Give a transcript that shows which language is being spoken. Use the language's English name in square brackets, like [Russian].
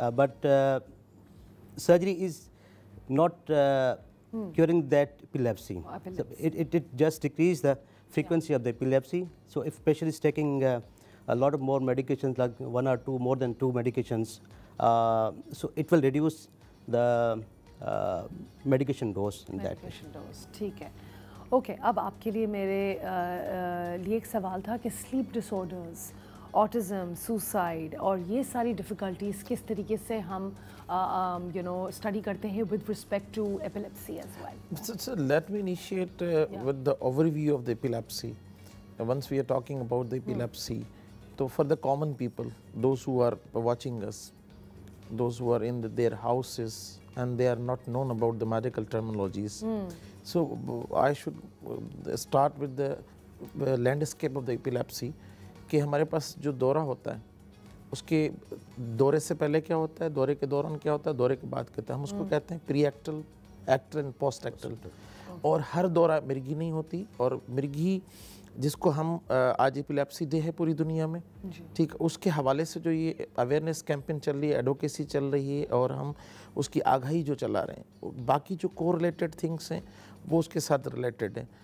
[English] But surgery is not curing that epilepsy. So it just decreases the frequency of the epilepsy. So if patient is taking a lot of more medications, like one or two, more than two medications So it will reduce the medication dose in that case. [Urdu] ٹھیک ہے. Okay, اب آپ کے لیے میرے لیے ایک سوال تھا کہ سلیپ ڈس آرڈرز, آٹزم, سوسائڈ اور یہ ساری ڈیفیکلٹیز کس طریقے سے ہم اسٹڈی کرتے ہیں [English] with respect to epilepsy as well. So let me initiate with the overview of the epilepsy. Once we are talking about the epilepsy, so for the common people, those who are watching us, those who are in their houses and they are not known about the medical terminologies, so I should start with the landscape of the epilepsy. [Urdu] کہ ہمارے پاس جو دورہ ہوتا ہے اس کے دورے سے پہلے کیا ہوتا ہے, دورے کے دوران کیا ہوتا ہے, دورے کے بعد کیا ہوتا ہے, ہم اس کو کہتے ہیں پری ایکٹل, ایکٹل اینڈ پوسٹ ایکٹل. اور ہر دورہ مرگی نہیں ہوتی, اور مرگی جس کو ہم آج ایپیلیپسی ڈے ہے پوری دنیا میں, ٹھیک, اس کے حوالے سے جو یہ اویئرنیس کیمپین چل رہی ہے, ایڈوکیسی چل رہی ہے, اور ہم اس کی آگاہی جو چلا رہے ہیں, باقی جو کو ریلیٹڈ تھنگس ہیں وہ اس کے ساتھ ریلیٹڈ ہیں.